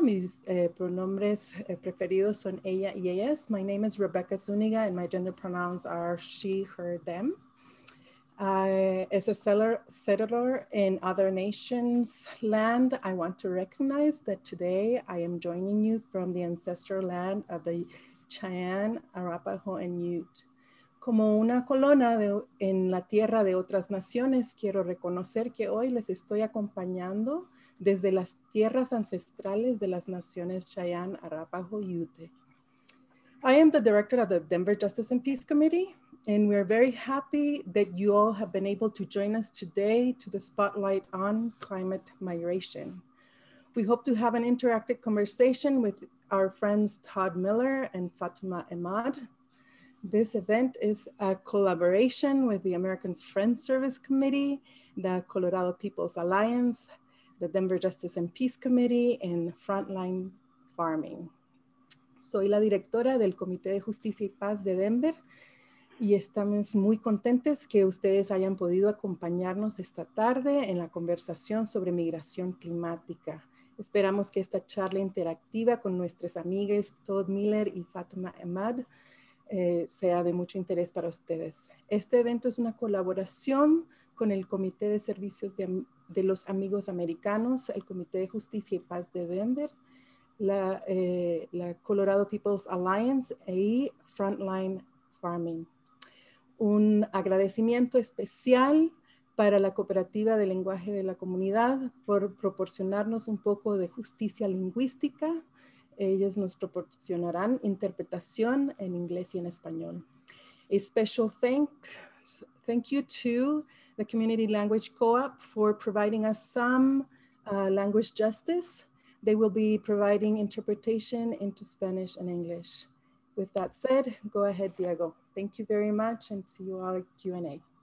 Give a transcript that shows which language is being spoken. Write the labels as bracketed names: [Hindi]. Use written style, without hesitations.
[Spanish] Mis pronombres preferidos son ella y ellas. [English] My name is Rebecca Zúñiga and my gender pronouns are she, her, them. As a settler in other nations' land, I want to recognize that today I am joining you from the ancestral land of the Cheyenne, Arapaho, and Ute. [Spanish] Como una colona en la tierra de otras naciones, quiero reconocer que hoy les estoy acompañando desde las tierras ancestrales de las naciones Cheyenne, Arapaho, y Ute. [English] I am the director of the Denver Justice and Peace Committee, and we're very happy that you all have been able to join us today to the spotlight on climate migration. We hope to have an interactive conversation with our friends Todd Miller and Fatima Ahmad. This event is a collaboration with the Americans Friends Service Committee, the Colorado People's Alliance, the Denver Justice and Peace Committee, and Frontline Farming. [Spanish] Soy la directora del Comité de Justicia y Paz de Denver y estamos muy contentos que ustedes hayan podido acompañarnos esta tarde en la conversación sobre migración climática. Esperamos que esta charla interactiva con nuestras amigas Todd Miller y Fatima Ahmad sea de mucho interés para ustedes. Este evento es una colaboración con el Comité de Servicios de los Amigos Americanos, el Comité de Justicia y Paz de Denver, la Colorado People's Alliance y Frontline Farming. Un agradecimiento especial para la Cooperativa de Lenguaje de la Comunidad por proporcionarnos un poco de justicia lingüística. Ellos nos proporcionarán interpretación en inglés y en español. [English] A special thank you to the Community Language Co-op for providing us some language justice. They will be providing interpretation into Spanish and English. With that said, go ahead, Diego. Thank you very much and see you all at Q&A.